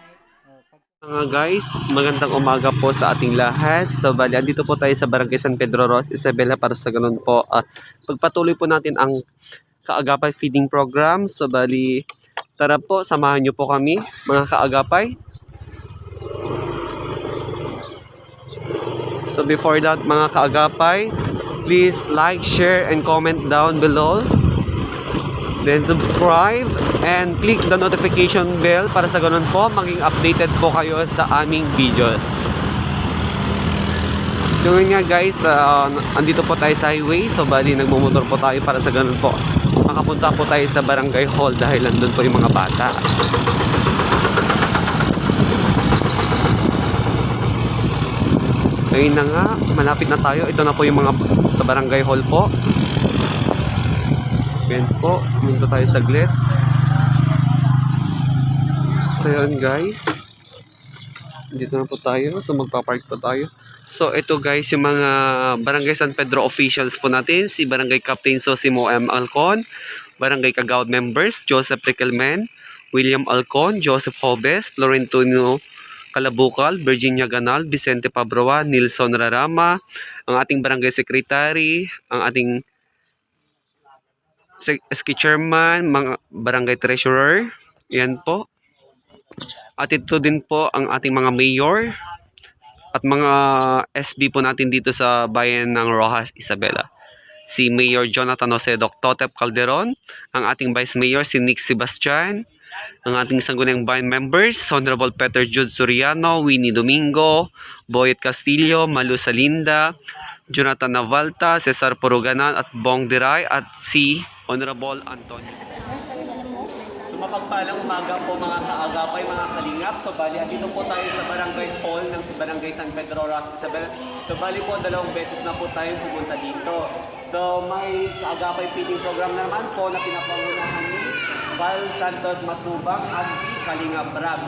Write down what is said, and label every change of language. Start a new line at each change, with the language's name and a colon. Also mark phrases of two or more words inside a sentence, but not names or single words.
Filipino: Mga guys, magandang umaga po sa ating lahat. So bali, andito po tayo sa Barangay San Pedro Ross, Isabela para sa ganun po. Pagpatuloy po natin ang Kaagapay Feeding Program. So bali, tara po, samahan nyo po kami mga Kaagapay.
English: So before that
Filipino: mga Kaagapay,
English: please like, share, and comment down below. Then subscribe and click the notification bell
Filipino: para sa ganun po maging updated po kayo sa aming videos. So ngayon nga guys, andito po tayo sa highway. So bali nagmumotor po tayo para sa ganun po makapunta po tayo sa barangay hall dahil nandun po yung mga bata. Ngayon na nga, malapit na tayo. Ito na po yung mga sa barangay hall po. Yan po, punta tayo saglit. So yun guys, dito na po tayo. So magpapark po tayo. So ito guys, yung mga Barangay San Pedro officials po natin. Si Barangay Captain Sosimo M. Alcon, Barangay Kagawad members Joseph Riquelmen, William Alcon, Joseph Hobes, Florentino Calabukal, Virginia Ganal, Vicente Pabroa, Nilson Rarama, ang ating Barangay Secretary, ang ating SK Chairman, mga Barangay Treasurer, yan po. At ito din po ang ating mga mayor at mga SB po natin dito sa bayan ng Roxas, Isabela. Si Mayor Jonathan Jose Totep Calderon, ang ating Vice Mayor si Nick Sebastian, ang ating Sangguniang Bayan members, Honorable Peter Jude Soriano, Winnie Domingo, Boyet Castillo, Malu Salinda, Jonathan Navalta, Cesar Puruganan at Bong Diray at si Honorable Antonio. So mapagpalang umaga po mga Kaagapay, mga kalingap. So bali, andito po tayo sa barangay hall ng Barangay San Pedro Ross, Isabela. So bali po, 2 beses na po tayong pumunta dito. So may Kaagapay feeding program na naman po na pinapangunahan ni Val Santos Matubang at si Kalingap Rab.